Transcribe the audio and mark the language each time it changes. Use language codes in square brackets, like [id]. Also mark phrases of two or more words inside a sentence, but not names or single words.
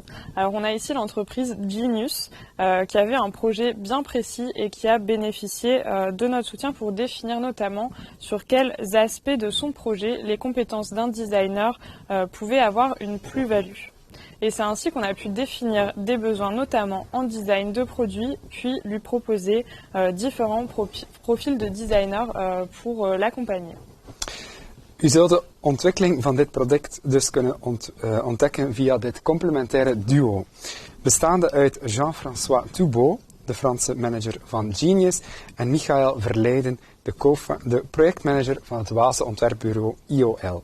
[fr] Alors on a ici l'entreprise Genius qui avait un projet bien précis et qui a bénéficié de notre soutien pour définir notamment sur quels aspects de son projet les compétences d'un designer pouvaient avoir une plus-value. Et c'est ainsi qu'on a pu définir des besoins notamment en design de produits, puis lui proposer différents profils de designers pour l'accompagner. [nl] U zult de ontwikkeling van dit product dus kunnen ontdekken via dit complementaire duo. Bestaande uit Jean-François Toubeau, de Franse manager van Genius, en Michael Verleiden, de projectmanager van het Waalse ontwerpbureau IOL.